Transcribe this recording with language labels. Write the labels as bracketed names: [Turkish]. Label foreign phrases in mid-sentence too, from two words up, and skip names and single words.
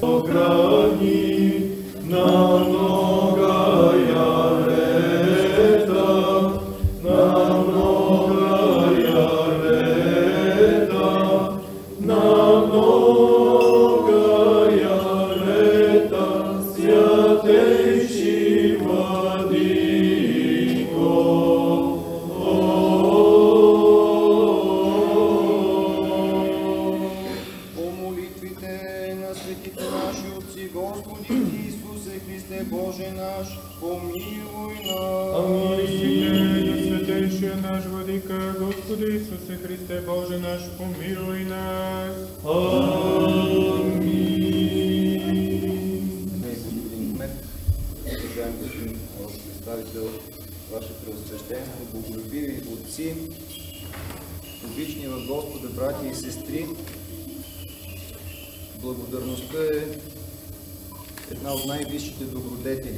[Church Slavic] Охрани на многая лета, на многая лета, на многая лета, святейший владыко. [Bulgarian] по молитвите на светите наши отци, Господи Исусе Христе Боже наш, помилуй нас. [Church Slavic] Аминь. Святейший наш Владыка, Господи Иисусе Христе Боже наш, помилуй нас. [Bulgarian] Господин кмет, уважаем господин представител, Ваше Преосвещенство, боголюбиви отци, обични в Господа братя и сестри, благодарността е една от най-висшите добродетели.